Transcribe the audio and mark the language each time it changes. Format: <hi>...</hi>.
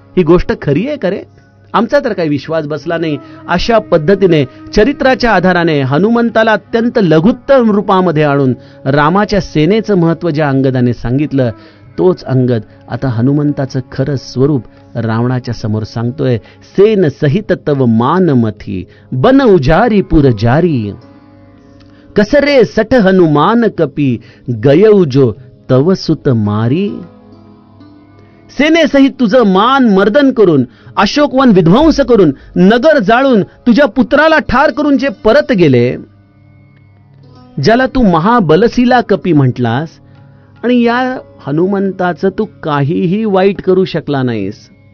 <mr>ही गोष्ट खरी आहे का रे? आमचा तर काही विश्वास बसला नाही. अशा पद्धतीने चरित्राच्या आधाराने हनुमंताला अत्यंत लघुत्तम रूपामध्ये आणून रामाच्या सेनेचं महत्व ज्या अंगदाने सांगितलं, तोच अंगद आता हनुमंताचं खरं स्वरूप रावणाच्या समोर सांगतोय.</mr> <awa>सेन सहित तव मान मथी, बन उजारी पुर जारी, कसरे सठ हनुमान कपी, गयऊ जो तव सुत मारी.</awa> <mr>सेनेसहित तुझं मान मर्दन करून, अशोकवन विध्वंस करून, नगर जाळून, तुझ्या पुत्राला ठार करून जे परत गेले, ज्याला तू महाबलशीला कपी म्हटलास, आणि या हनुमंताचं तू काहीही वाईट करू शकला नाहीस.</mr>